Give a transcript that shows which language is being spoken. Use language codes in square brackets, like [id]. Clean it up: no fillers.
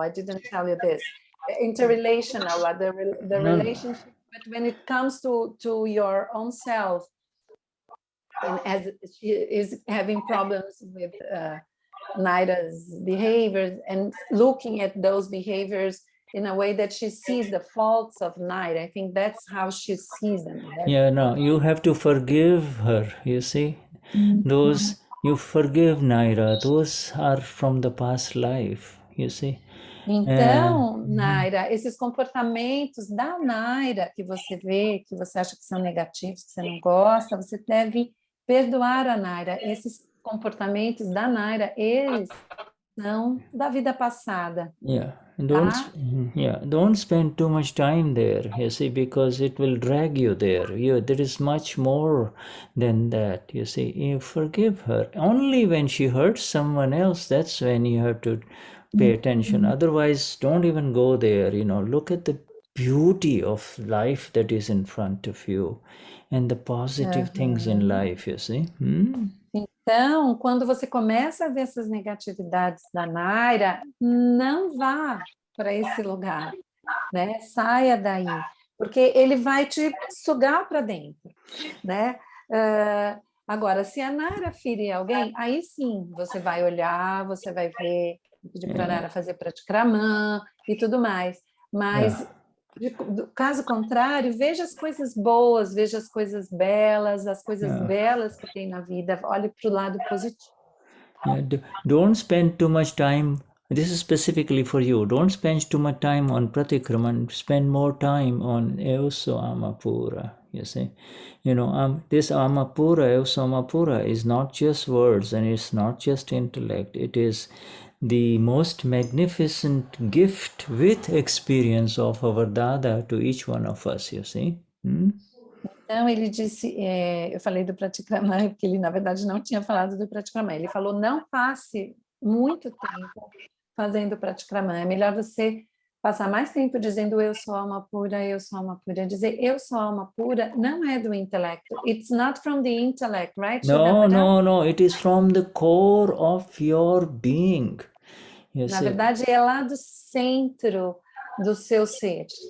[en] I didn't tell you this. Interrelational, the relationship, but when it comes to your own self, and as she is having problems with Naira's behaviors and looking at those behaviors in a way that she sees the faults of Naira. I think that's how she sees them. You have to forgive her, you see. You forgive Naira, those are from the past life, you see. [pt] Então, Naira, esses comportamentos da Naira que você vê, que você acha que são negativos, que você não gosta, você deve perdoar a Naira. Esses comportamentos da Naira, eles são da vida passada. [en] Don't spend too much time there, you see, because it will drag you there. There is much more than that, you see. You forgive her. Only when she hurts someone else, that's when you have to pay attention. Otherwise, don't even go there, look at the beauty of life that is in front of you and the positive things in life, you see. [pt] Então, quando você começa a ver essas negatividades da Naira, não vá para esse lugar, né? Saia daí, porque ele vai te sugar para dentro, né? Agora, se a Naira ferir alguém, aí sim, você vai olhar, você vai ver, pedir para a Naira fazer praticramã e tudo mais, mas... Do caso contrário, veja as coisas boas, veja as coisas belas que tem na vida, olhe para o lado positivo. [en] Don't spend too much time. This is specifically for you. Don't spend too much time on Pratikraman. Spend more time on Euso Amapura. You see, this Amapura, Euso Amapura, is not just words and it's not just intellect. It is the most magnificent gift with experience of our Dada to each one of us, you see. [pt] Então, ele disse, eu falei do Pratikramaya, porque ele, na verdade, não tinha falado do Pratikramaya. Ele falou, não passe muito tempo fazendo Pratikramaya. É melhor você passar mais tempo dizendo eu sou alma pura, eu sou alma pura. Dizer eu sou alma pura não é do intelecto. [en] It's not from the intellect, right? No. It is from the core of your being. [pt] Na verdade, é lá do centro do seu ser.